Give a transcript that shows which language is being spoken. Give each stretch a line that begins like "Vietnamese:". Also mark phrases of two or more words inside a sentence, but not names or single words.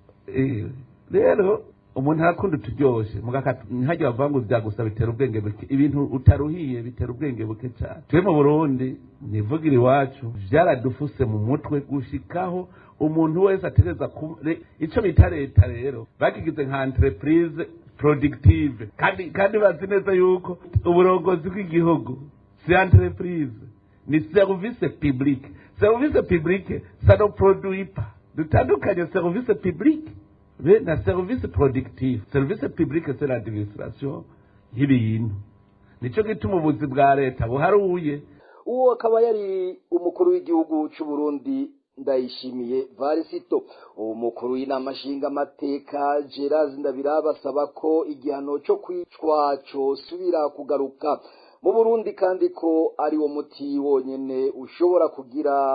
Rundi: rero umuntu arakunda turyoshe mugakata ntihajye bavuga ngo byagusa bitera ubwenge buke ibintu utaruhiye bitera ubwenge buke cyane twe mu Burundi nivugira iwacu vyaradufuse mu mutwe gushikaho umuntu wese ategeza ico bita leta rero bakigize nka
French: entreprise productive
Rundi: kandi bazi neza yuko uburongozi bw'igihugu si entreprise ni
French: service public ça ne produit pas dutandukanye service public na service productif service public c'est l'administration
Rundi: y'ibintu nico gituma ubuzi bwa leta buharuye uwo akaba yari umukuru w'igihugu cy'u Burundi Ndayishimiye Varisito umukuru w'inama nshingamateka Gerard Ndabira basaba ko igihano cyo kwicwa cyo subira kugaruka mu Burundi kandi ko ari wo muti wonyene ushobora kugira